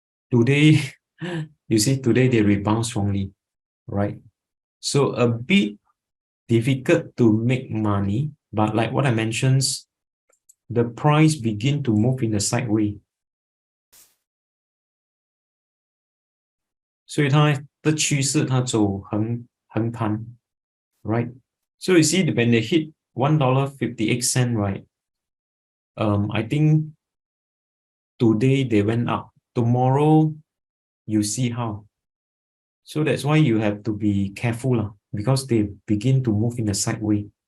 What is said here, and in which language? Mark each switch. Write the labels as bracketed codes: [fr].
[en] Today, you see, today they rebound strongly. Right. So a bit difficult to make money. But like what I mentioned, the price begin to move in the sideways. [zh] 所以它的趋势它走横盘 right? [en] So you see when they hit $1.58, right? I think today they went up. Tomorrow you see how. So that's why you have to be careful because they begin to move in a sideways.